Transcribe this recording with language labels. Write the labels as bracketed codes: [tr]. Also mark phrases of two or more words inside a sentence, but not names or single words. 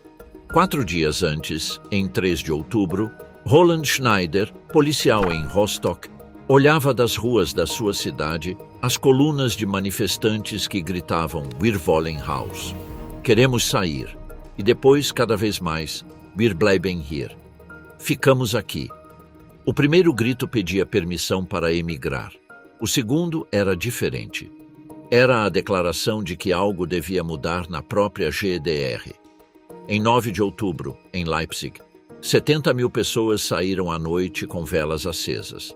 [pt] 4 dias antes, em 3 de outubro, Roland Schneider, policial em Rostock, olhava das ruas da sua cidade as colunas de manifestantes que gritavam [de] "Wir wollen Haus", [pt] queremos sair, e depois, cada vez mais, [de] "Wir bleiben hier", [pt] ficamos aqui. O primeiro grito pedia permissão para emigrar. O segundo era diferente. Era a declaração de que algo devia mudar na própria GDR. Em 9 de outubro, em Leipzig, 70.000 pessoas saíram à noite com velas acesas.